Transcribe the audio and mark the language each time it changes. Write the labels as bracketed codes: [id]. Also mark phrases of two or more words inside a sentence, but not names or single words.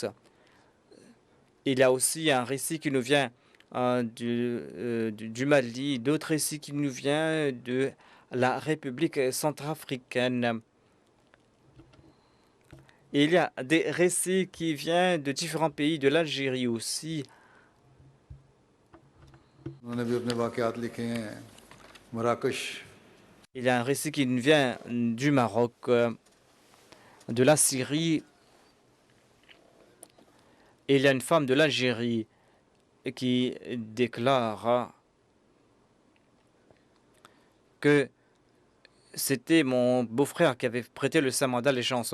[fr] Il y a aussi un récit qui nous vient du Mali, d'autres récits qui nous viennent de la République centrafricaine. Il y a des récits qui viennent de différents pays, de l'Algérie aussi. [hi] उन्होंने भी अपने वाक़यात लिखे हैं मराकश [fr] Il y a un récit qui nous vient du Maroc, de la Syrie, et il y a une femme de l'Algérie qui déclare que c'était mon beau-frère qui avait prêté le serment d'allégeance.